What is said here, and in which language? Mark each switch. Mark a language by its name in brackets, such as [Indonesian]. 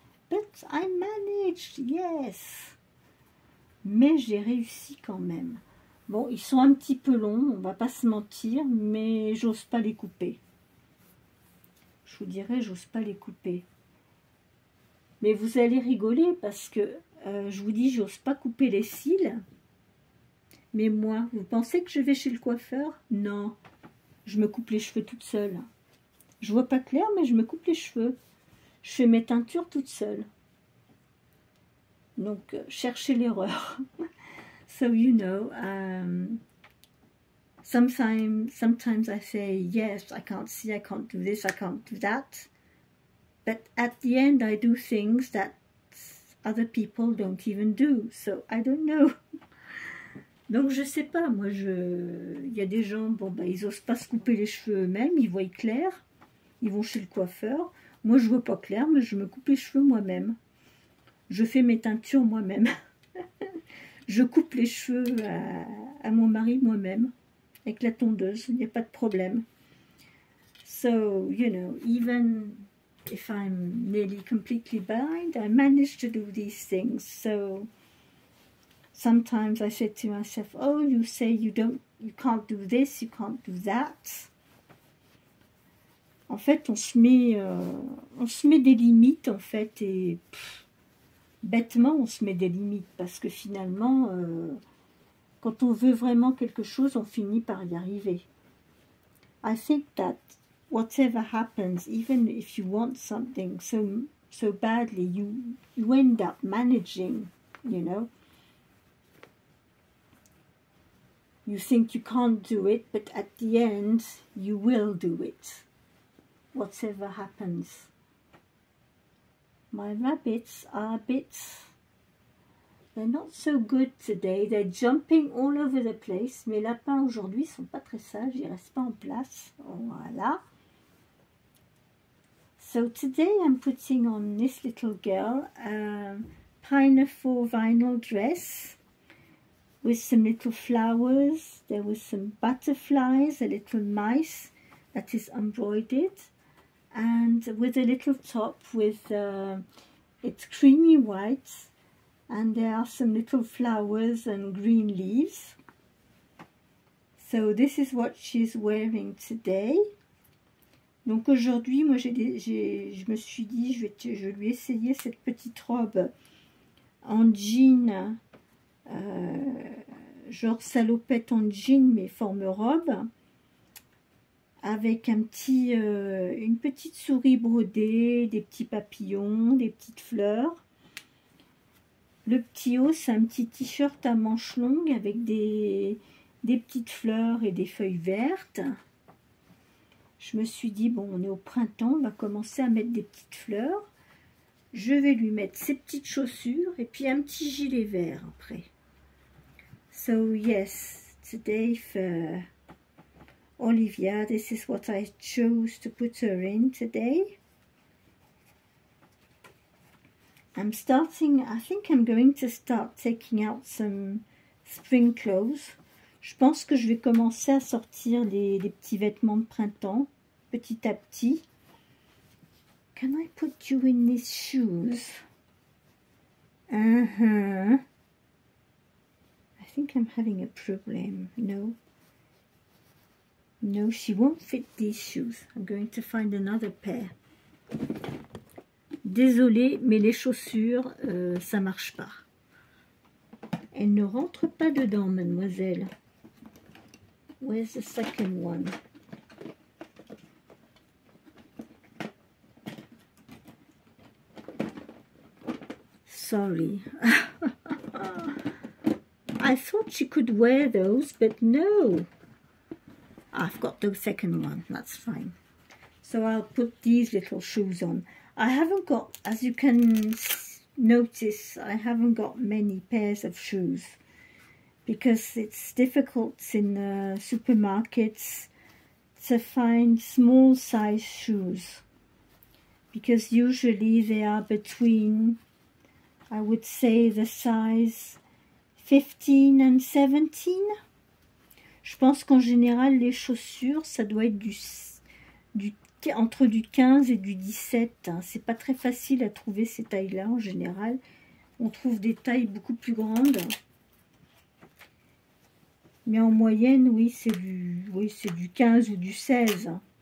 [English] But I managed, yes. [French] Mais j'ai réussi quand même. Bon, ils sont un petit peu longs, on va pas se mentir, mais j'ose pas les couper. Je vous dirais, j'ose pas les couper. Mais vous allez rigoler parce que, je vous dis, j'ose pas couper les cils. Mais moi, vous pensez que je vais chez le coiffeur? Non, je me coupe les cheveux toute seule. Je vois pas clair, mais je me coupe les cheveux. Je fais mes teintures toute seule. Donc, cherchez l'erreur. [English] So, you know, sometimes I say, yes, I can't see, I can't do this, I can't do that. But at the end, I do things that other people don't even do. So, I don't know. [French] Donc, je sais pas, moi, il y a des gens, bon, bah, ils osent pas se couper les cheveux eux-mêmes, ils voient clair, ils vont chez le coiffeur. Moi, je vois pas clair, mais je me coupe les cheveux moi-même. Je fais mes teintures moi-même. Je coupe les cheveux à mon mari moi-même, avec la tondeuse, il n'y a pas de problème. [English] So, you know, even if I'm nearly completely blind, I manage to do these things. So, sometimes I said to myself, oh, you say you can't do this, you can't do that. [French] En fait, on se met des limites, en fait, et bêtement, on se met des limites, parce que finalement, quand on veut vraiment quelque chose, on finit par y arriver. [English] I think that whatever happens, even if you want something so badly, you end up managing, you know. You think you can't do it, but at the end, you will do it. Whatever happens. My rabbits are they're not so good today. They're jumping all over the place. [French] Mes lapins aujourd'hui sont pas très sages, ils restent pas en place. Voilà. [English] So today I'm putting on this little girl a pinafore vinyl dress with some little flowers. There was some butterflies, a little mice that is embroidered, and with a little top with it's creamy white, and there are some little flowers and green leaves. So this is what she's wearing today. [French] Donc aujourd'hui, moi je me suis dit, je lui ai essayé cette petite robe en jean genre salopette en jean mais forme robe, avec un petit, une petite souris brodée, des petits papillons, des petites fleurs. Le petit haut, c'est un petit t-shirt à manches longues avec des petites fleurs et des feuilles vertes. Je me suis dit, bon, on est au printemps, on va commencer à mettre des petites fleurs. Je vais lui mettre ses petites chaussures et puis un petit gilet vert après. [English] So yes, today for Olivia, this is what I chose to put her in today. I'm starting, I think I'm going to start taking out some spring clothes. [French] Je pense que je vais commencer à sortir des petits vêtements de printemps, petit à petit. [English] Can I put you in these shoes? I think I'm having a problem. No. No, she won't fit these shoes. I'm going to find another pair. [French] Désolée, mais les chaussures, ça marche pas. Elles ne rentrent pas dedans, mademoiselle. [English] Where's the second one? Sorry. I thought she could wear those, but no. I've got the second one, that's fine. So I'll put these little shoes on. I haven't got, as you can notice, I haven't got many pairs of shoes because it's difficult in supermarkets to find small size shoes because usually they are between, I would say, the size 15 and 17. [French] Je pense qu'en général, les chaussures, ça doit être entre du 15 et du 17. Hein. C'est pas très facile à trouver ces tailles-là en général. On trouve des tailles beaucoup plus grandes. Mais en moyenne, oui, c'est du 15 ou du 16.